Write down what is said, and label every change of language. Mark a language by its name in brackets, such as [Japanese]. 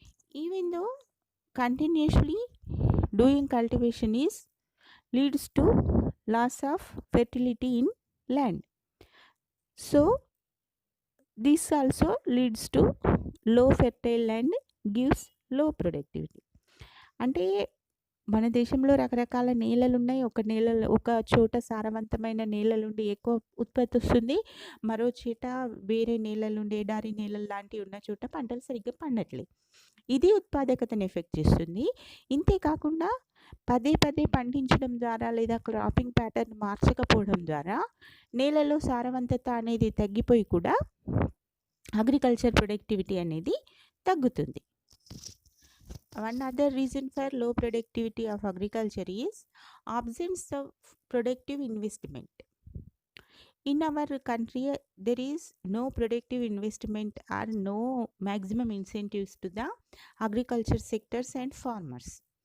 [English] Even though continuously doing cultivation leads to loss of fertility in land. So this also leads to low fertile land gives low productivity. [Telugu] అంటే మన దేశంలో రకరకాల నేలలు ఉన్నాయి. ఒక చోట సారవంతమైన నేలలుండి ఎక్కువ ఉత్పత్తి వస్తుంది, మరో చోట వేరే నేలలుండి ఎడారి నేలలు లాంటివి ఉన్న చోట పంటలు సరిగ్గా పండట్లేదు. ఇది ఉత్పాదకతను ఎఫెక్ట్ చేస్తుంది. ఇంతేకాకుండా పదే పండించడం ద్వారా లేదా క్రాపింగ్ ప్యాటర్న్ మార్చకపోవడం ద్వారా నేలలో సారవంతత అనేది తగ్గిపోయి కూడా అగ్రికల్చర్ ప్రొడక్టివిటీ అనేది తగ్గుతుంది. [English] One other reason for low productivity of agriculture is absence of productive investment. In our country, there is no productive investment or no maximum incentives to the agriculture sectors and farmers.